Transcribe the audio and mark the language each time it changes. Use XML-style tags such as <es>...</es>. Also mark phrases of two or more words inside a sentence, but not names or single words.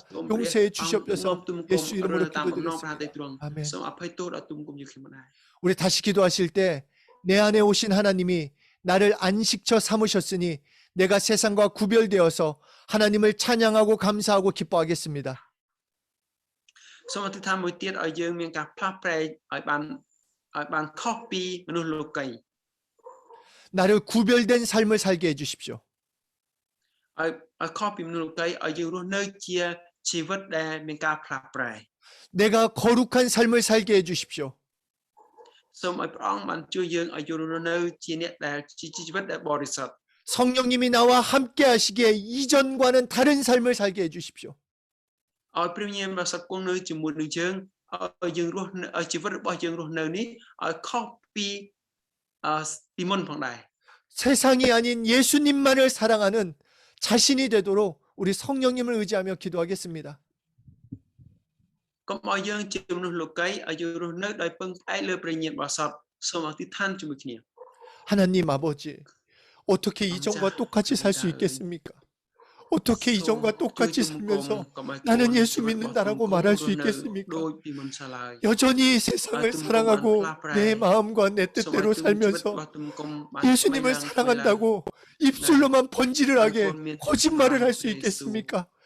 <ko>용서해 주시옵소서. 예수 이름으로 기도드렸습니다. 아멘. 우리 다시 기도하실 때 내 안에 오신 하나님이 나를 안식처 삼으셨으니 내가 세상과 구별되어서 하나님을 찬양하고 감사하고 기뻐하겠습니다.</ko> <km>សូមអធិដ្ឋានមួយទៀតឲ្យយើងមានការផ្លាស់ប្រែឲ្យបានខុសពីមនុស្សលោកី</km> <ko>나를 구별된 삶을 살게 해주십시오.</ko> <km>ឲ្យខុសពីមនុស្សលោកីឲ្យយើងរស់នៅជាជីវិតដែលមានការផ្លាស់ប្រែ</km> <ko>내가 거룩한 삶을 살게 해주십시오.</ko> <km>សូមឲ្យព្រះអង្គបានជួយយើងឲ្យយើងរស់នៅជាអ្នកដែលជាជីវិតដែលបរិសុទ្ធ</km> <ko>성령님이 나와 함께 하시기에 이전과는 다른 삶을 살게 해주십시오.</ko> <km>ឲ្យព្រះញាណបរិសុទ្ធគង់នៅជាមួយនឹងយើងឲ្យយើងរស់ឲ្យជីវិតរបស់យើងរស់នៅនេះឲ្យខុសពីមុនផងដែរ</km> <ko>세상이 아닌 예수님만을 사랑하는 자신이 되도록 우리 성령님을 의지하며 기도하겠습니다.</ko> <km>កុំឲ្យយើងជាមនុស្សលោកីឲ្យយើងរស់នៅដោយពឹងផ្អែកលើព្រះញាណបរិសុទ្ធសូមអធិដ្ឋានជាមួយគ្នា</km> <ko>하나님 아버지 어떻게 이전과 똑같이 살 수 있겠습니까? 어떻게 이전과 똑같이 살면서 나는 예수 믿는다라고 말할 수 있겠습니까? 여전히 세상을 사랑하고 내 마음과 내 뜻대로 살면서 예수님을 사랑한다고 입술로만 번지르르하게 거짓말을 할 수 있겠습니까?</ko>